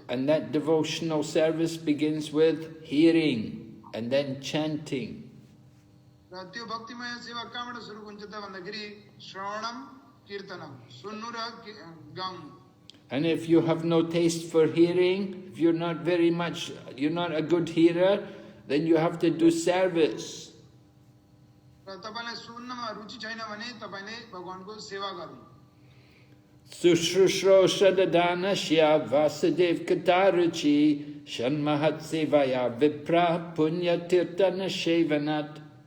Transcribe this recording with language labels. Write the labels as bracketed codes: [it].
[en] And that devotional service begins with hearing and then chanting. [ne] र त्यो भक्तिमय सेवा कहाँबाट सुरु हुन्छ त भन्दाखेरि श्रवणम कीर्तनम, सुन्नु र गाउनु। [en] And if you have no taste for hearing, if you're not a good hearer, then you have to do service. [ne] र तपाईलाई सुन्नमा रुचि छैन भने तपाईले भगवानको सेवा गर्नु। [sa] Sushrushrosha dadanasya Vasudev Kataruchi Shanmahat Sevaya Vipra Punya Tirtana Shevanat.